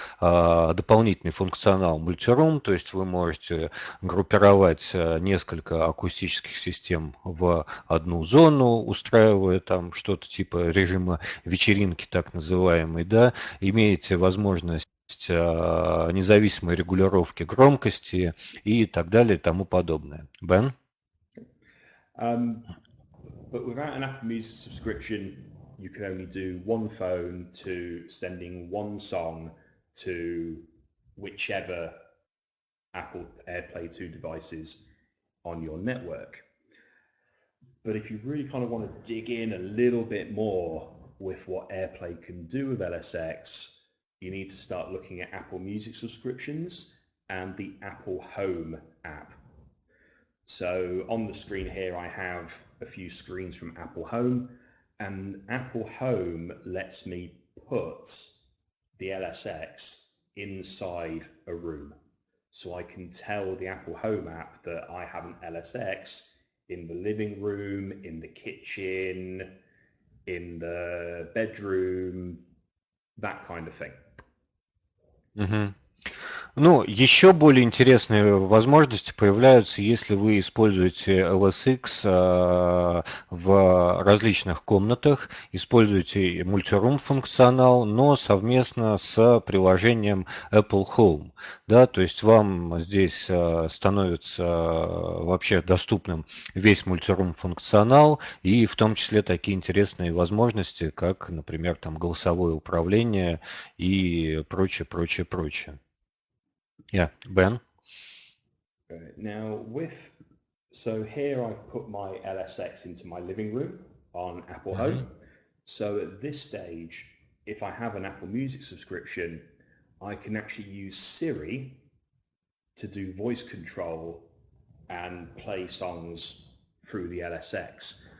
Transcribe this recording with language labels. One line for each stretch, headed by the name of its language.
Russian: дополнительный функционал мультирум, то есть вы можете группировать несколько акустических систем в одну зону, устраивая там что-то типа режима вечеринки, так называемой, да, имеете возможность независимой регулировки громкости и так далее и тому подобное. Бен?
English: But without an Apple Music subscription, you can only do one phone to sending one song to whichever Apple AirPlay 2 devices on your network. But if you really kind of want to dig in a little bit more with what AirPlay can do with LSX, you need to start looking at Apple Music subscriptions and the Apple Home app. So on the screen here, I have a few screens from Apple Home, and Apple Home lets me put the LSX inside a room. So I can tell the Apple Home app that I have an LSX in the living room, in the kitchen, in the bedroom, that kind of thing. Mm-hmm.
Russian: Ну, еще более интересные возможности появляются, если вы используете LSX в различных комнатах, используете мультирум функционал, но совместно с приложением Apple Home. Да, то есть вам здесь становится вообще доступным весь мультирум функционал и в том числе такие интересные возможности, как, например, там голосовое управление и прочее, прочее, прочее.
English: Yeah, Ben? Now so here I've put my LSX into my living room on Apple Home. So at this stage, if I have an Apple Music subscription, I can actually use Siri to do voice control and play songs through the LSX.